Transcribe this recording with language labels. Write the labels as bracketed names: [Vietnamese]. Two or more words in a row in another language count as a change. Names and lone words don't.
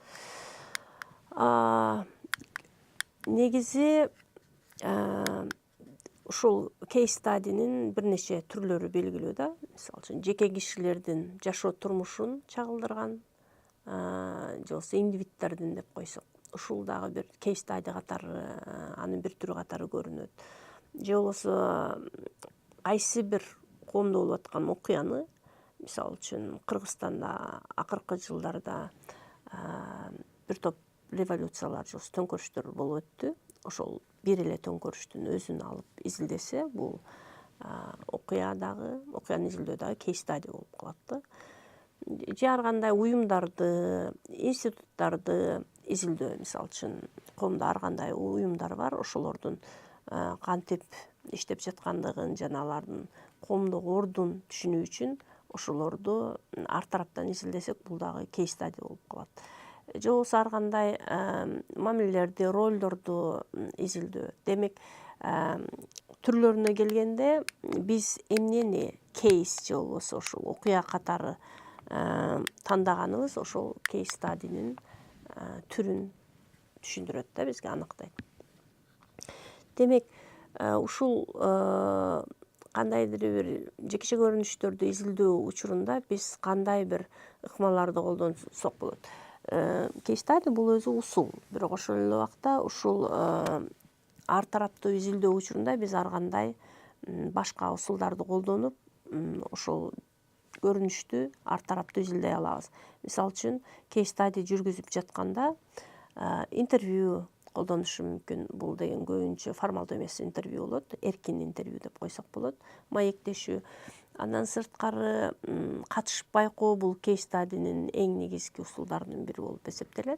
[Kyrgyz] Негизи ушул [English] case study'нин [Kyrgyz] бир нече түрлөрү белгилүү да. Мисалы үчүн жеке кишилердин жашоо турмушун чагылдырган, же болбосо индивиддердин деп койсок, ушул дагы бир [English] case study [Kyrgyz] катары, анын бир түрү катары көрүнөт. Же болбосо кайсы бир коомдо болуп аткан окуяны, мисалы үчүн Кыргызстанда акыркы жылдарда бир топ революциялар же төңкөрүштөр болуп өттү. Ошол бир эле төңкөрүштүн өзүн алып изилдесе, бул окуяны изилдөө дагы [English] case study [Kyrgyz] болуп калат да. Же ар кандай уюмдарды, институттарды изилдөө, мисалы үчүн коомдо ар кандай уюмдар бар, ошолордун кантип иштеп жаткандыгын жана алардын коомдогу ордун түшүнүү үчүн ошолорду ар тараптан изилдесек, бул дагы [English] case study [Kyrgyz] болуп калат. Же болбосо ар кандай мамилелерди, ролдорду изилдөө. Демек, түрлөрүнө келгенде биз эмнени case же болбосо ушул окуя катары тандаганыбыз ошол [English] case study'нин [Kyrgyz] түрүн түшүндүрөт да, бизге аныктайт. Демек, ушул кандайдыр бир жекеше көрүнүштөрдү изилдөө учурунда биз кандай бир ыкмаларды колдонсок болот. [English] Case study [Kyrgyz] бул өзү усул, бирок ошол эле убакта ушул ар тараптуу изилдөө учурунда биз ар кандай башка усулдарды колдонуп, ошол көрүнүштү ар тараптуу изилдей алабыз. Мисалы үчүн, [English] case study [Kyrgyz] жүргүзүп жатканда интервью колдонушу мүмкүн. Бул деген көбүнчө формалдуу эмес интервью болот, эркин интервью деп койсок болот, маектешүү. Андан сырткары катышып байкоо бул [English] case study'нин [Kyrgyz] эң негизги усулдарынын бири болуп эсептелет.